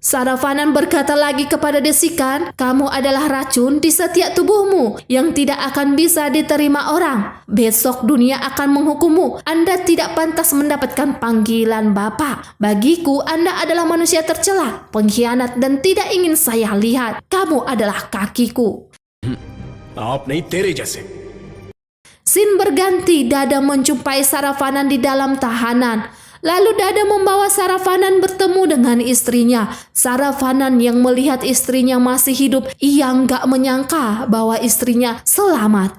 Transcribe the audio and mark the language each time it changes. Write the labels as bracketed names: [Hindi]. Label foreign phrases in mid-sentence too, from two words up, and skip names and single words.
[Indonesian] Saravanan berkata lagi kepada Desikan, kamu adalah racun di setiap tubuhmu yang tidak akan bisa diterima orang. Besok dunia akan menghukummu. Anda tidak pantas mendapatkan panggilan Bapak. Bagiku, Anda adalah manusia tercela, pengkhianat dan tidak ingin saya lihat. Kamu adalah kakiku. [Hindi] आप नहीं तेरे जैसे [Indonesian] Scene berganti, Dada menjumpai Saravanan di dalam tahanan. Lalu Dada membawa Saravanan bertemu dengan istrinya. Saravanan yang melihat istrinya masih hidup, ia nggak menyangka bahwa istrinya selamat.